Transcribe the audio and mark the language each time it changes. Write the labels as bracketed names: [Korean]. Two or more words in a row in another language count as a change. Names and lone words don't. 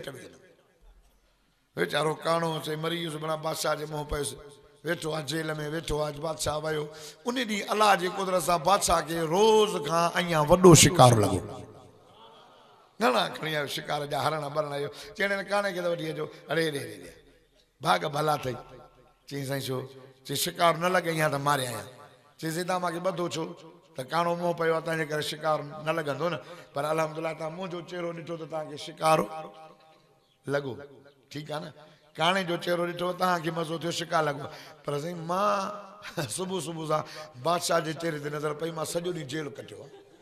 [Sindhi] में वीचारो काणो चई मरी वियुसि भला बादशाह जे मुंहुं पियुसि वेठो आहे जेल में वेठो आहे बादशाह वियो उन ॾींहुं अलाह जी कुदरत सां बादशाह खे रोज़ खां अञा वॾो शिकार लॻो घणा खणी आयो शिकार जा हरण बरण आयो चइण काणे खे त वठी अचो अड़े रे रे भाग भला अथई चई साईं छो चई शिकार न लॻे या त मारिया आहियां चई सीधा मूंखे ॿधो छो त काणो मुंहुं पियो आहे तव्हांजे करे शिकार न लॻंदो न पर अलहमदिल्ला तव्हां मुंहिंजो चेहरो ॾिठो त तव्हांखे शिकार लॻो ठीकु आहे न काणे जो चेहरो ॾिठो तव्हांखे मज़ो थियो शिकार लॻो पर साईं मां सुबुह सुबुह सां बादशाह जे चेहरे ते नज़र पई मां सॼो ॾींहुं जेल कटियो आहे